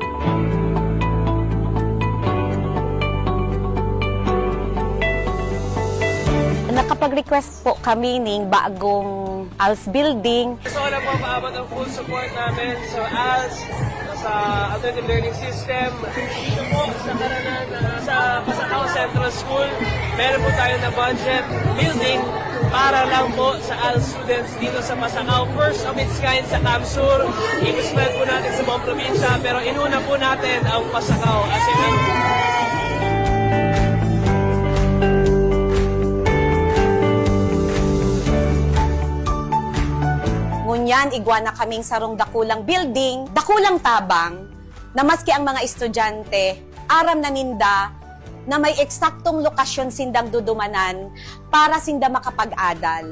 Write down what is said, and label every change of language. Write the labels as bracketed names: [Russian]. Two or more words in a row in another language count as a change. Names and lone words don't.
[Filipino] Nakapag-request po kami ng bagong ALS building. So na po maabot ang [English] full support [Filipino] namin sa ALS, sa [English] alternative learning system. [Filipino] Dito po sa Karanan, sa Pasakaw Central School, meron po tayo na [English] budget building [Filipino] para lang po sa ALS students dito sa Pasakaw. [English] First of its kind sa Camsur. [Filipino] I-spread po natin sa buong probinsya, pero inuna po natin ang Pasakaw. [English] As in, [Bikol] ngunyan, igwa na kaming sarong dakulang building, dakulang tabang, na maski ang mga estudyante, aram na ninda, na may eksaktong lokasyon sindang dudumanan para sinda makapag-adal.